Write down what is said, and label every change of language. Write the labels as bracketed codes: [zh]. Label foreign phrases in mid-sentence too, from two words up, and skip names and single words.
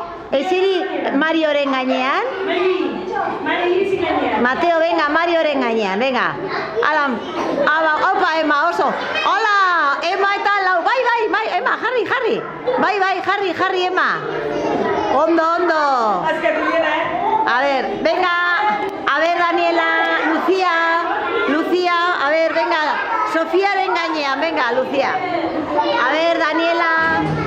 [eu] Eseri Marioren gainean. Mateo, venga, Marioren gainean, venga. Hala, opa, Emma, oso. Hola, Emma eta lau. Bai, Emma, jarri. Bai, jarri, Emma. Ondo. [es] A ver, venga. A ver, Daniela, Lucía, a ver, venga, Sofía, gainean, venga, Lucía. A ver, Daniela.